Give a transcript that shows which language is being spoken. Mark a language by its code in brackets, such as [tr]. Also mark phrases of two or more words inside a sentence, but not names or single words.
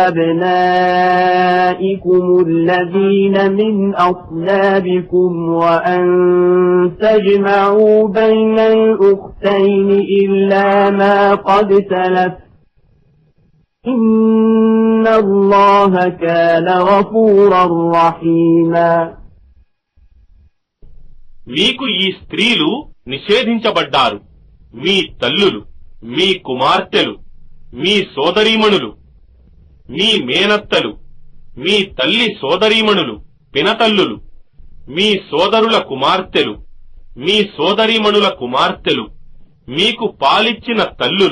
[ar] أبنائكم الذين من أصلابكم وأن تجمعوا بين الأختين إلا ما قد سلف إن الله كان غفورا رحيما. [te] మీకు ఈ స్త్రీలు నిషేధించబడ్డారు. మీ తల్లులు, మీ కుమార్తెలు, మీ సోదరీమణులు, మీ మేనత్తలు, మీ తల్లి సోదరీమణులు, పినతల్లులు, మీ సోదరుల కుమార్తెలు, మీ సోదరీమణుల కుమార్తెలు, మీకు పాలిచ్చిన తల్లులు,